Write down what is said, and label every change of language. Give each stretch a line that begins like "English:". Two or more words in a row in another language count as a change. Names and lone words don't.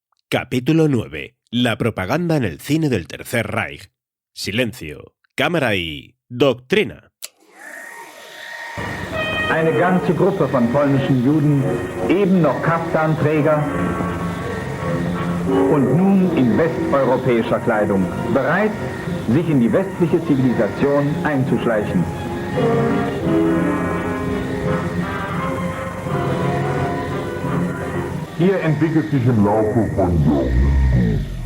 Spanish: Capítulo 9. La propaganda en el cine del Tercer Reich. Silencio, cámara y Doctrina.
German: Eine ganze Gruppe von polnischen Juden, eben noch Kaftanträger und nun in westeuropäischer Kleidung, bereit, sich in die westliche Zivilisation einzuschleichen. Hier entwickelt sich im Laufe von Jahren.